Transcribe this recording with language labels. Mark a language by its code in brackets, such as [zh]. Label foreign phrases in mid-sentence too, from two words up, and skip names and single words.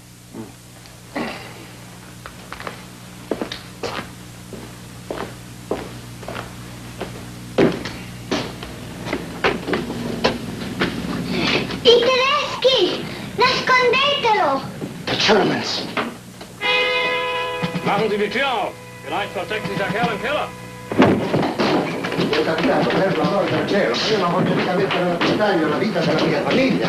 [it] I tedeschi! Nascondetelo! [en] The Germans. [de] Machen Sie die Tür auf. Vielleicht versteckt sich der Kerl im Keller. [it] Capitano, per l'amore del cielo, io non voglio mica mettere a repentaglio la vita della mia famiglia.